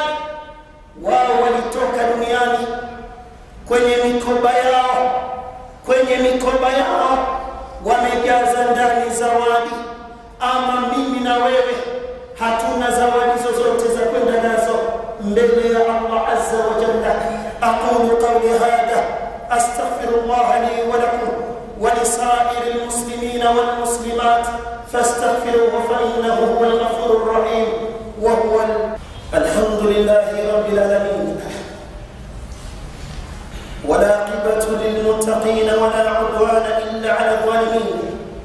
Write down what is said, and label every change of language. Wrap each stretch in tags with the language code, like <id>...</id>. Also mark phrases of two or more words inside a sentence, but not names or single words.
<sw>Wao walitoka duniani kwenye mikoba yao wamejaza ndani zawadi. Ama mimi na wewe hatuna zawadi zozote za kwenda nazo mbele ya Allah</sw> <ar>عز وجل. أقول قولي هذا أستغفر الله لي ولكم ولسائر المسلمين والمسلمات فاستغفروه فإنه هو الغفور الرحيم وهو الحمد لله رب العالمين والعاقبة للمتقين ولا عدوان إلا على الظالمين.</ar>